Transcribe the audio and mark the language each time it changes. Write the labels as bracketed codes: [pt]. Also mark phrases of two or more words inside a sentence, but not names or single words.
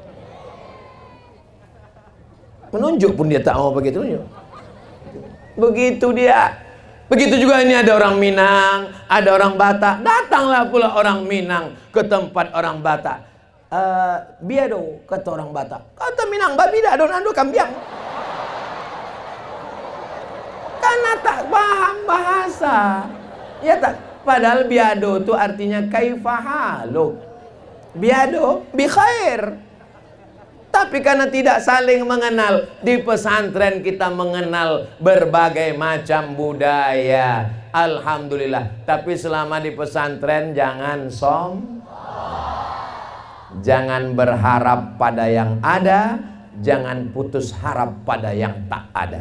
[id] Menunjuk pun dia tak mau begitu. Begitu dia. Begitu juga ini ada orang Minang, ada orang Batak. Datanglah pula orang Minang ke tempat orang Batak. Biado, kata orang Batak. Kata Minang, [min] babi dah, donando kambiang. [id] Karena tak paham bahasa. Ya tak. Padahal biado itu artinya kaifahalu. Biado [ar] بخير. [id] Tapi karena tidak saling mengenal, di pesantren kita mengenal berbagai macam budaya. Alhamdulillah. Tapi selama di pesantren jangan jangan berharap pada yang ada, jangan putus harap pada yang tak ada.